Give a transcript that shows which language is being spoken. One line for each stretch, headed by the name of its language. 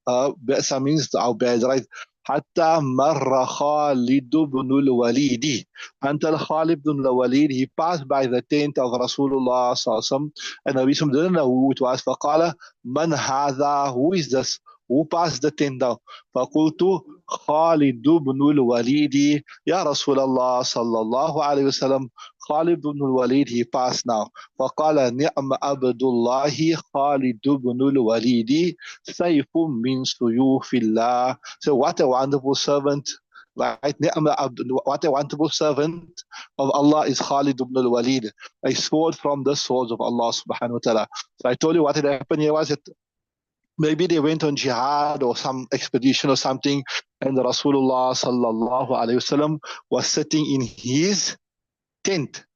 English: Bi'sa means how bad, right?
Arabic: حتى مر خالد بن الوليد,
English: until Khalid ibn al-Walid, he passed by the tent of Rasulullah sallallahu alaihi wasallam, and Nabi sallallahu didn't know who it was.
Arabic: فقال من هذا,
English: who is this, who passed the tent down?
Arabic: فقلت خالد بن الوليد يا رسول الله صلى الله عليه وسلم,
English: Khalid ibn al-Walid, he passed now.
Arabic: فقال نعم عبد الله خالد بن الوليد سيف من سيوف الله.
English: So what a wonderful servant, right? What a wonderful servant of Allah is Khalid ibn al-Walid, a sword from the swords of Allah subhanahu wa ta'ala. So I told you what had happened here was that maybe they went on jihad or some expedition or something, and the Rasulullah sallallahu alayhi wasallam was sitting in his tent.